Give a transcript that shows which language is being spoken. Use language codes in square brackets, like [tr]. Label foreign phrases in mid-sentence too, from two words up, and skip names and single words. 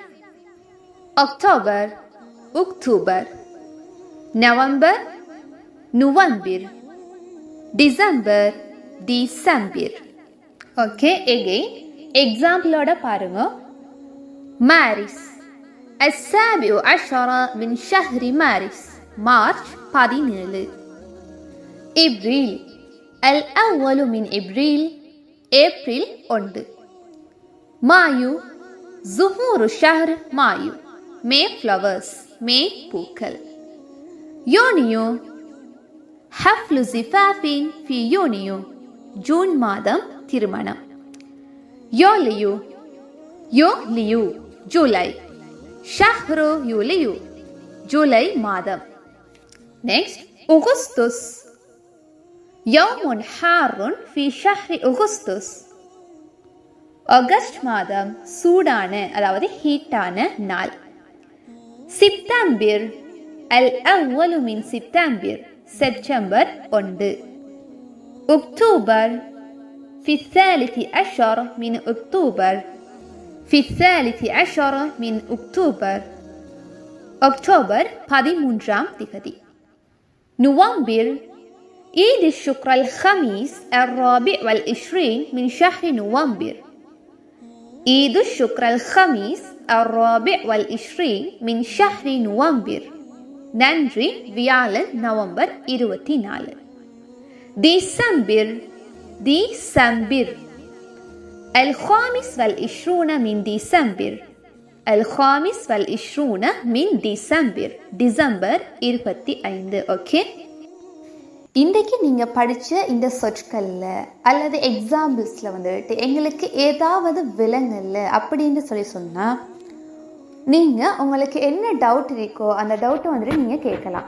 [ta] அக்டோபர் உக்டோபர். நவம்பர் நுவம்பிர். டிசம்பர் டிசம்பிர். [en] OK, again [ta] எக்ஸாம்பிளோட பாருங்க. [ar] மாரிஸ் السابع عشر من شهر مارس மார்ச் 17. إبريل الأول من إبريل ஏப்ரல் 1. [ta] மாயு [ar] ظهور الشهر [ta] மாயு மே flowers மே பூக்கள். [ar] யூனியோ حفل زفاف في يونيو [ta] ஜூன் மாதம் திருமணம். யோலியோ யோலியோ ஜூலை. [ar] شهر يوليو [ta] ஜூலை மாதம். [ar] நெக்ஸ்ட் அகுஸ்துஸ். يوم حار في شهر أغسطس. [ta] ஆகஸ்ட் மாதம் சூடான அதாவது ஹீட்டான நாள். [ar] சிப்தம்பிர் الأول من سبتمبر செப்டம்பர் 1. அக்டோபர் في الثالث عشر من أكتوبر في الثالث عشر من أكتوبر أكتوبر 13. نوفمبر عيد الشكر الخميس 24 من شهر نوفمبر. عيد الشكر الخميس 24 من شهر نوفمبر. [ta] நன்றி வியாழன் நவம்பர் 24. [ar] டிசம்பர் ديسمبر الخامس والعشرون من ديسمبر. الخامس والعشرون من ديسمبر டிசம்பர் 25. [ta] ஓகே, இன்றைக்கு நீங்கள் படித்த இந்த சொற்களில் அல்லது எக்ஸாம்பிள்ஸில் வந்துட்டு எங்களுக்கு ஏதாவது விளங்கலை அப்படின்னு சொன்னால் நீங்கள் உங்களுக்கு என்ன டவுட் இருக்கோ அந்த டவுட்டை வந்துட்டு நீங்கள் கேட்கலாம்.